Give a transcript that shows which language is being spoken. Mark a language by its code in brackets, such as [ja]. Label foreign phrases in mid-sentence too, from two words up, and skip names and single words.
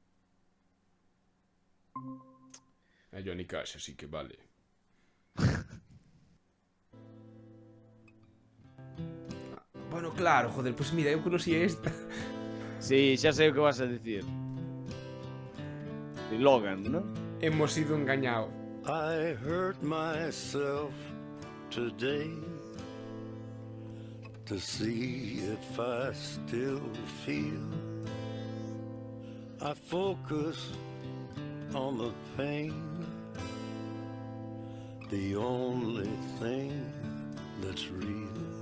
[gl] A Johnny Cash, así que vale. Bueno, claro, joder, pues mira, eu conocía esta. Sí, xa sei o que vas a dicir. De Logan, non? [es] Hemos sido engañados. [en] I hurt myself today to see if I still feel. I focus on the pain, the only thing that's real.